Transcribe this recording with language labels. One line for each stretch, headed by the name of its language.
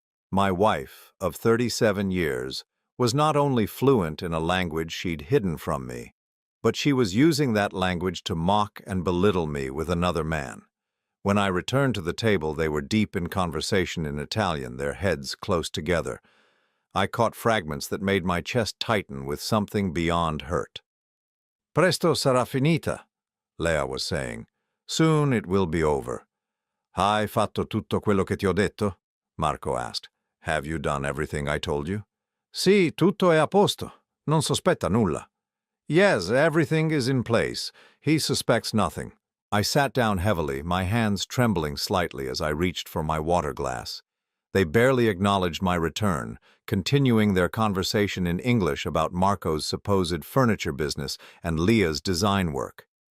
English: My wife, of 37 years, was not only fluent in a language she'd hidden from me, but she was using that language to mock and belittle me with another man. When I returned to the table, they were deep in conversation in Italian, their heads close together. I caught fragments that made my chest tighten with something beyond hurt.
Italian: "Presto sarà finita," Leia was saying.
English: "Soon it will be over."
Italian: "Hai fatto tutto quello che ti ho detto?"
English: Marco asked. "Have you done everything I told you?"
Italian: "Sì, tutto è a posto. Non sospetta nulla."
English: "Yes, everything is in place. He suspects nothing." I sat down heavily, my hands trembling slightly as I reached for my water glass. They barely acknowledged my return, continuing their conversation in English about Marco's supposed furniture business and Leah's design work.